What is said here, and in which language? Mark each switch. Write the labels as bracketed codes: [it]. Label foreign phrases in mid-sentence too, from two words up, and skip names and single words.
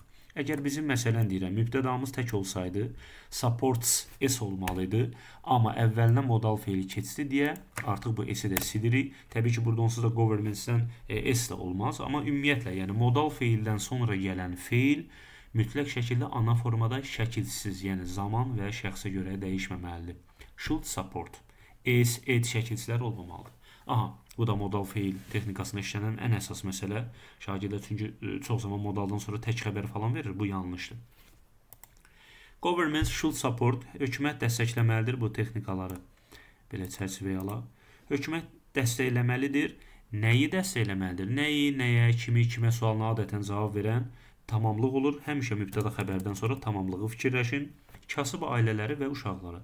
[az] Əgər bizim məsələn deyirəm, mübtədamız tək olsaydı, supports s olmalıydı, amma əvvəlinə modal feili keçdi deyə artıq bu s-i də silirik. Təbii ki, burada onsuz da governments'dən s də olmaz, amma ümumiyyətlə, yəni modal feildən sonra gələn feil mütləq şəkildə ana formada şəkilsiz, yəni zaman və şəxsə görə dəyişməməlidir. [en] Should support. [az] S, ed şəkilsizlər olmamalıdır. Bu da modal feil texnikasında işlənən ən əsas məsələ. Şagirdlər çünki çox zaman modaldan sonra tək xəbər falan verir. Bu yanlışdır. [en] Government should support. [az] Hökumət dəstəkləməlidir bu texnikaları. Belə çərçivəyə alaq. Hökumət dəstəkləməlidir. Nəyi dəstəkləməlidir? Nəyi, nəyə, kimi, kimə sualına adətən cavab verən tamamlıq olur. Həmişə mübtəda xəbərdən sonra tamamlığı fikirləşin. Kasıb ailələri və uşaqları.